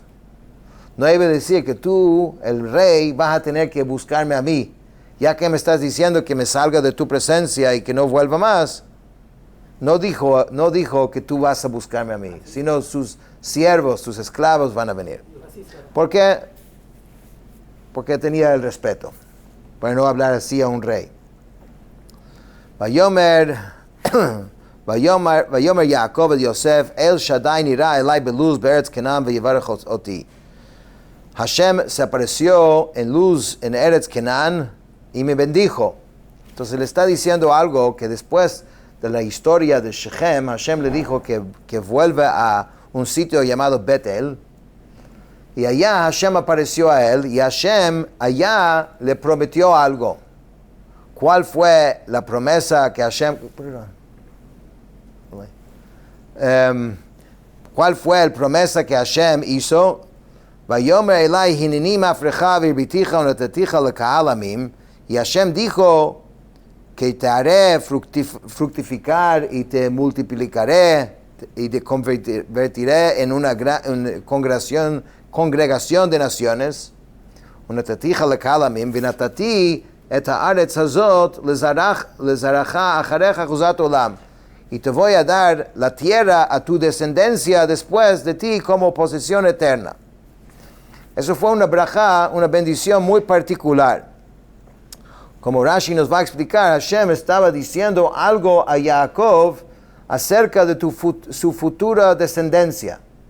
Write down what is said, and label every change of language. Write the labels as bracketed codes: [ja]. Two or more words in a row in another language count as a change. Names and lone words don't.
[es] No iba a decir que tú, el rey, vas a tener que buscarme a mí, ya que me estás diciendo que me salga de tu presencia y que no vuelva más. No dijo que tú vas a buscarme a mí, sino sus siervos, sus esclavos van a venir. ¿Por qué? Porque tenía el respeto, para no hablar así a un rey. [he] ויאמר יעקב אל יוסף אל שדי נראה אלי בלוז בארץ כנען ויברך אתי. [es] Hashem se apareció en luz en Eretz Kenan y me bendijo. Entonces le está diciendo algo que después de la historia de Shechem, Hashem le dijo que vuelva a un sitio llamado Betel, y allá Hashem apareció a él, y Hashem allá le prometió algo. ¿Cuál fue la promesa que Hashem... ¿Cuál fue la promesa que Hashem hizo? [he] ויאמר אלי הנני מפרך והרביתך ונתתיך לקהל עמים, [es] y Hashem dijo que te haré fructificar y te multiplicaré y te convertiré en una congregación de naciones. [he] ונתתיך לקהל עמים ונתתי את הארץ הזאת לזרעך אחריך אחזת עולם. [es] Y te voy a dar la tierra a tu descendencia después de ti como posesión eterna. Eso fue una brajá, una bendición muy particular. Como Rashi nos va a explicar, Hashem estaba diciendo algo a Jacob acerca de su futura descendencia.